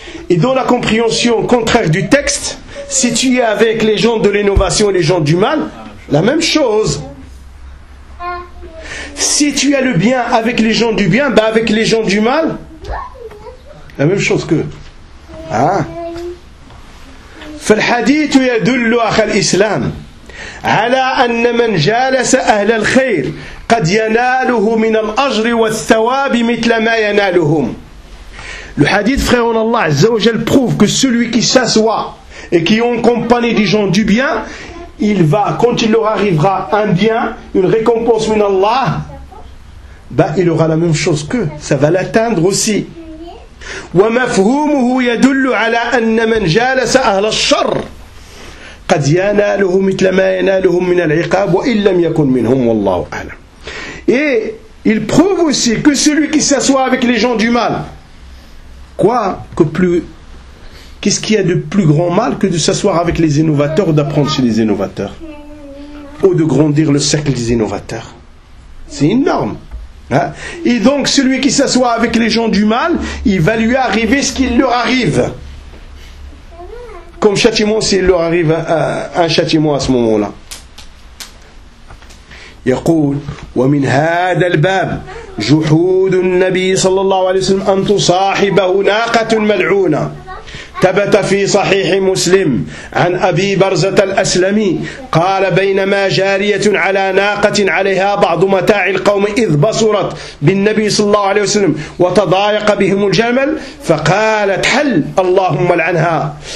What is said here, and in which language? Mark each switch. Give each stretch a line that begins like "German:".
French: Et dans la compréhension contraire du texte, si tu es avec les gens de l'innovation et les gens du mal, la même chose. Si tu as le bien avec les gens du bien, ben avec les gens du mal, la même chose que. Hein?
Arabic: فالحديث يدل أخ الإسلام على أن من جالس أهل الخير قد يناله من الأجر والثواب مثل ما ينالهم.
French: Le hadith, frère en Allah, Azza wa Jal, prouve que celui qui s'assoit et qui est en compagnie des gens du bien, il va, quand il leur arrivera un bien, une récompense
Arabic: min Allah,
French: bah, il aura la même chose qu'eux. Ça va l'atteindre aussi.
Arabic: ومفهومه يدل على أن من جالس أهل الشر قد يناله مثل ما ينالهم من العقاب وإن لم يكن منهم والله أعلم.
French: Et il prouve aussi que celui qui s'assoit avec les gens du mal, quoi que plus, qu'est-ce qu'il y a de plus grand mal que de s'asseoir avec les innovateurs ou d'apprendre chez les innovateurs ou de grandir le cercle des innovateurs? C'est énorme. Et donc celui qui s'assoit avec les gens du mal, il va lui arriver ce qu'il leur arrive comme châtiment s'il leur arrive un châtiment à ce moment-là.
Arabic: يقول ومن هذا الباب جحود النبي صلى الله عليه وسلم أن تصاحبه ناقة ملعونة. ثبت في صحيح مسلم عن أبي برزة الأسلمي قال بينما جارية على ناقة عليها بعض متاع القوم إذ بصرت بالنبي صلى الله عليه وسلم وتضايق بهم الجمل فقالت حل اللهم لعنها.